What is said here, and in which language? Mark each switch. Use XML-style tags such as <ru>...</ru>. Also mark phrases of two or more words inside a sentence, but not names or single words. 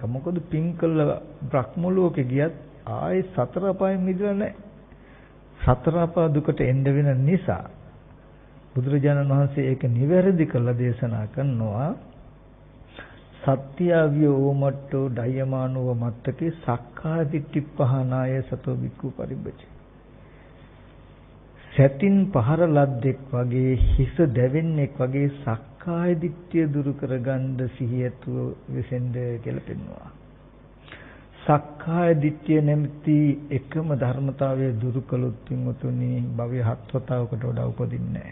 <si>මොකද පින් කළ බ්‍රහ්ම ලෝකෙ ගියත් ආයේ සතර අපායෙන් මිදලා නැහැ. සතර අපා දුකට එන්න වෙන නිසා බුදුරජාණන් වහන්සේ ඒක නිවැරදි කරලා දේශනා කරනවා.</si> <pi>සත්‍යාවිය ඕමට්ටෝ ඩයමානෝ මත්තකේ සක්කාය දිට්ඨි පහනාය සතෝ වික්ඛු පරිබ්බච.</pi> <si>සැතින් පහර ලද්දෙක් වගේ හිස දැවෙන්නෙක් වගේ සක්කාය දිට්ඨිය දුරු කරගන්න සිහියතුව විසෙන්ද කියලා පෙන්වනවා. සක්කාය දිට්ඨිය නැමැති එකම ධර්මතාවය දුරු කළොත් විමුතුනි භවය හත්වතාවකට වඩා උපදින්නේ නැහැ.</si>